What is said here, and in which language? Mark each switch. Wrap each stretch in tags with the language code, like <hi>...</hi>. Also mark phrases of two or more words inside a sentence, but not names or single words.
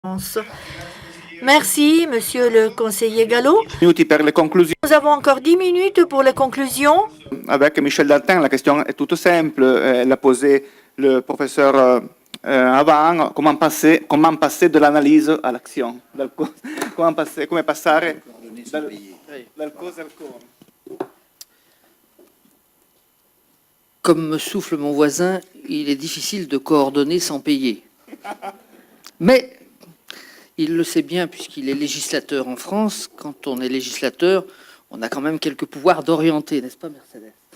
<fr>Merci, Monsieur le conseiller Gallo.</fr> <it>Minuti per le conclusioni.</it> <fr>Nous avons encore 10 minutes pour les conclusions. Avec Michel Dantin, la question est toute simple. L'a posé le professeur avant. Comment passer de l'analyse à l'action?</fr> <it>Come passare dal cosa al come?</it> <fr>Comme me souffle mon voisin, il est difficile de coordonner sans payer. Mais il le sait bien puisqu'il est législateur en France. Quand on est législateur, on a quand même quelques pouvoirs d'orienter, n'est-ce pas, Mercedes?</fr>